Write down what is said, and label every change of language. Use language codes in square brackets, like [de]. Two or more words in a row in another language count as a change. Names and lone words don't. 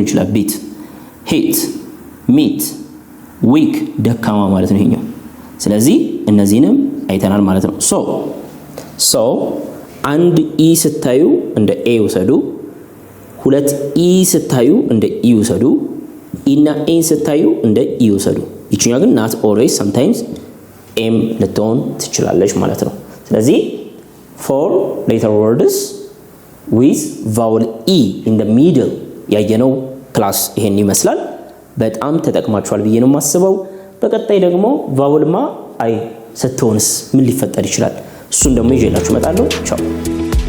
[am] ይችላል። [en] beat heat meat weak [am] ደካማ ማለት ነው ይሄኛው። ስለዚህ እነዚህንም አይተናል ማለት ነው። ሶ አንድ ኢ ስታዩ እንደ ኤ ውሰዱ። ሁለት ኢ ስታዩ እንደ ኢ ውሰዱ። ኢና ኤን ስታዩ እንደ ኢ ውሰዱ። ይችኛው ግን [en] not always sometimes [am] ኤም ልትሆን ትችላለች ማለት ነው። ስለዚህ [en] four letter words with vowel e in the middle [am] ያየነው ክላስ ይሄን ይመስላል። በጣም ተጠቅማችኋል ብዬ ነው የማስበው። በቀጣይ ደግሞ ቫውል ማ አይ ስትሆንስ ምን ሊፈጠር ይችላል? እሱን ደግሞ ይዤላችሁ እመጣለሁ። ቻው